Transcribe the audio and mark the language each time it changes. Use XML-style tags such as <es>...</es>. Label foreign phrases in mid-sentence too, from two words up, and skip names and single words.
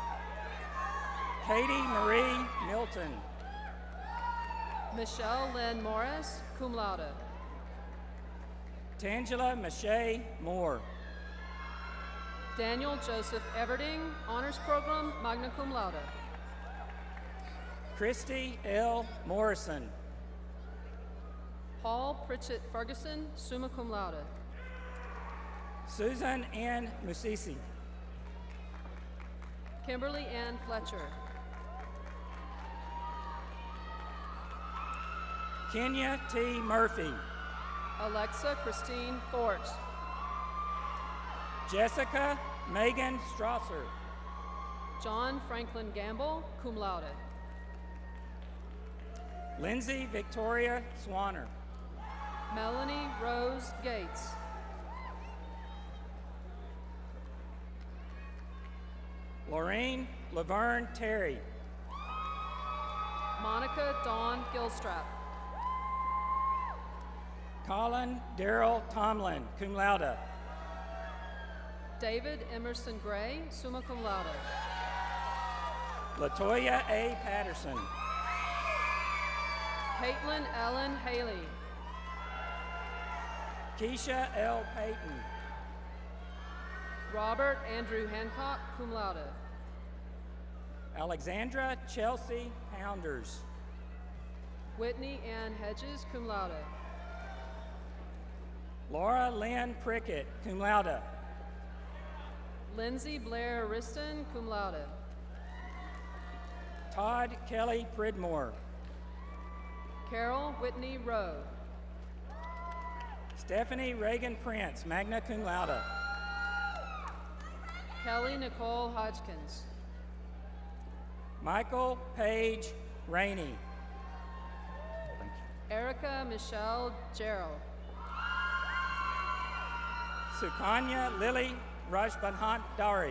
<en>Katie Marie Milton. Michelle Lynn Morris,</en> <la>cum laude.</la> <en>Tangela Mache Moore. Daniel Joseph Everding, honors program,</en> <la>magna cum laude.</la> <en>Christy L. Morrison. Paul Pritchett Ferguson,</en> <la>summa cum laude.</la> <en>Susan Ann Musisi. Kimberly Ann Fletcher. Kenya T. Murphy. Alexa Christine Fort. Jessica Megan Strasser. John Franklin Gamble,</en> <la>cum laude.</la> <en>Lindsay Victoria Swanner. Melanie Rose Gates. Lorraine Laverne Terry. Monica Dawn Gilstrap. Colin Darrell Tomlin,</en> <la>cum laude.</la> <en>David Emerson Gray,</en> <la>summa cum laude.</la> <en>Latoya A. Patterson. Caitlin Ellen Haley. Keisha L. Payton. Robert Andrew Hancock,</en> <la>cum laude.</la> <en>Alexandra Chelsea Pounders. Whitney Ann Hedges,</en> <la>cum laude.</la> <en>Laura Lynn Prickett,</en> <la>cum laude.</la> <en>Lindsay Blair Riston,</en> <la>cum laude.</la> <en>Todd Kelly Pridmore. Carol Whitney Rowe. Stephanie Reagan Prince,</en> <la>magna cum laude.</la> <en>Kelly Nicole Hodgkins. Michael Page Rainey. Erica Michelle Gerald. Sukanya Lily Rajbandhan Dari.</en>